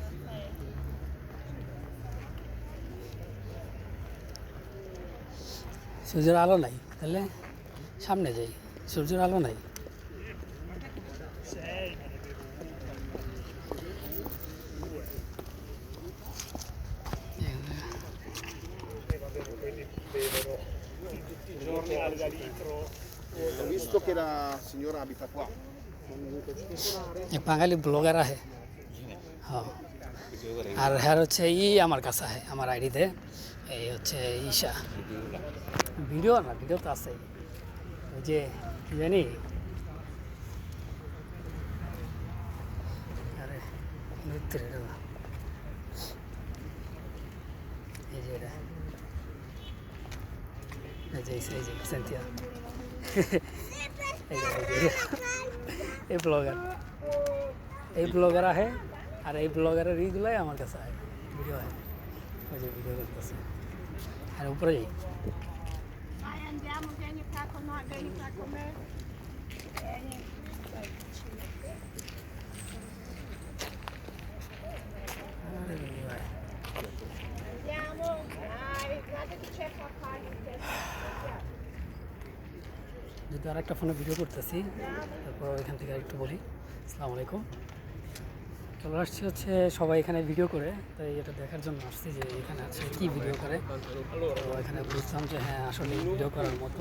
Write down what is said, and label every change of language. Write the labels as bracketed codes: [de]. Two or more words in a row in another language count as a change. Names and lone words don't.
[bn] সূর্যের আলো নাই, তাহলে সামনে যাই। সূর্যের আলো নাই। [it] Ho visto che la signora abita qua. [bn] এক বাঙালি ব্লগার আহে, হ্যাঁ। আর হ্যাঁ হচ্ছে আমার কাছে আহে, আমার আইডিতে। এই হচ্ছে ঈশা। ভিডিও না, ভিডিও তো আছে। ওই যে কি জানি, আরে নৃত্যের এটা না, এই যে এটা, এই যে সেন্থিয়া, এই ব্লগার আহে। আর এই ব্লগারের ইগুলাই আমার কাছে আহে, ভিডিও আহে। ওই যে ভিডিও করতেছে। আর উপরে যাই। [it] Aí andiamo, vieni qua con noi, vieni qua con me. Vieni. Andiamo, dai, guarda che c'è papà in testa. [bn] যদি আর একটা ফোনে ভিডিও করতেছি, তারপর এখান থেকে একটু বলি। [ar] السلام عليكم. [bn] চলে আসছি হচ্ছে সবাই এখানে ভিডিও করে, তাই এটা দেখার জন্য আসছি যে এখানে আছে কী ভিডিও করে। তো এখানে বুঝলাম যে হ্যাঁ আসলে ভিডিও করার মতো।